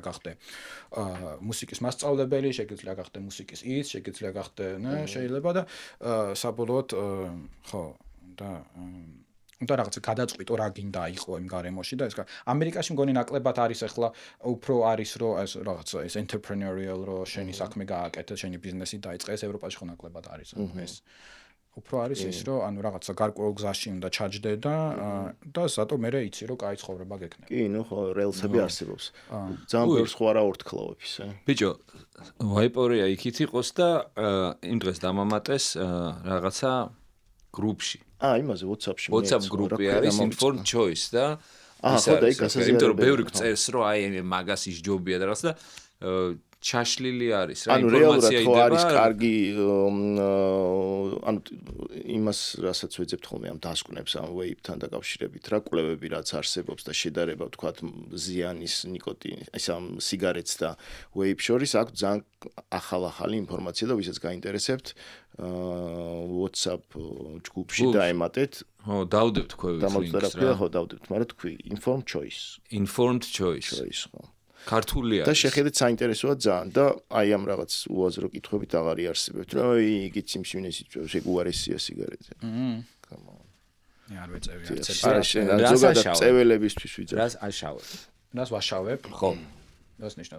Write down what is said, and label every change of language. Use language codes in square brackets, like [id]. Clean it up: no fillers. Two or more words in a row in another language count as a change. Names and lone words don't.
[ka] გახდე მუსიკის მასწავლებელი შეგიძლია გახდე მუსიკის ის შეგიძლია გახდე შეიძლება და საბოლოოდ ხო და რაღაცა გადაწყვიტო რა გინდა იყო იმ გარემოში და ეს ამერიკაში მგონი ნაკლებად არის ეხლა უფრო არის რომ ეს რაღაცა ეს entrepreneurial რო შენი საქმე გააკეთე შენი ბიზნესი დაიწყე ეს ევროპაში ხო ნაკლებად არის ეს უფრო არის ის რომ ანუ რაღაცა გარკვეულ გზაში უნდა ჩაჯდე და სატო მე იცი რომ კაი ცხოვრება გექნება კი ნუ ხო რელსები არსებობს ძალიან ბევრს ხო არა ორთქლავებს ისე ბიჭო ვაიპორია იქით იყოს და იმ დღეს დამამატეს რაღაცა გრუპში იმაზე WhatsApp-ში WhatsApp გრუპი არის [en] informed choice [ka] და ხო და იქ გასაზიარებელი იმიტომ რომ ბევრი წერს რომ აი მაგას ის ჯობია და რაღაც და ჩაშლილი არის რა ინფორმაცია იდება. ანუ რეალურად ხო არის კარგი ანუ იმას რასაც ვეძებთ ხოლმე ამ დასკვნებს ამ ვეიპთან დაკავშირებით რა კვლევები რაც არსებობს და შედარება ვთქვათ ზიანის ნიკოტინის ეს ამ სიგარეტს და ვეიპ შორის აქვს ძალიან ახალი ინფორმაცია და ვისაც გაინტერესებთ WhatsApp ჯგუფში დაემატეთ ხო დავდებთ თქვენ ლინკს რა ხო დავდებთ მაგრამ თქვი [en] informed choice [ka] ხო ქართულია და შეხედეთ საინტერესოა ძალიან და აი ამ რაღაც უაზრო კითხვებით აღარ იარსებებთ რომ იგიც სიმშვენეს იწევს ეგ უარესია სიგარეტზე არ ვეწევი არც ერთ ზოგადად წეველებისთვის ვიძახ რას აშავებ რას ვაშავებ ხო რას ნიშნავს